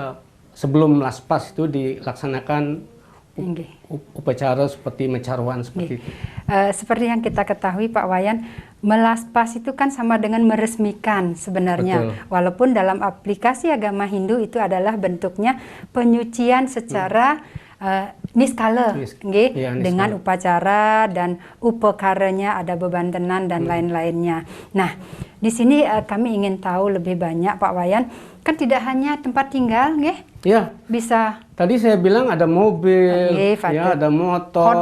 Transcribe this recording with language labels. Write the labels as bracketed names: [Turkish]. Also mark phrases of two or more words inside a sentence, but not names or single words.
[Indonesian] Jadi sebelum melaspas itu dilaksanakan Nggih. upacara seperti mecarwan seperti itu. Seperti yang kita ketahui Pak Wayan, melaspas itu kan sama dengan meresmikan sebenarnya. Betul. Walaupun dalam aplikasi agama Hindu itu adalah bentuknya penyucian secara niskala, nggih, Iya, niskala. dengan upacara dan upakaranya, ada bebantenan dan lain-lainnya. Nah, di sini kami ingin tahu lebih banyak Pak Wayan, kan tidak hanya tempat tinggal, nggih, Ya, bisa tadi saya bilang ada mobil, Nggih, ya ada motor,